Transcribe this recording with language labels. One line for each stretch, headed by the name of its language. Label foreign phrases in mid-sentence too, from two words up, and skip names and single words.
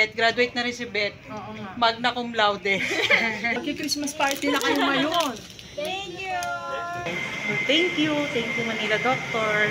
Filipino: Graduate na rin si Beth. Oo nga.
Latin: Magna cum laude.
Filipino: Magki-
English: Christmas party
Filipino: na kayo ngayon.
English: Thank you. Thank you Manila Doctor.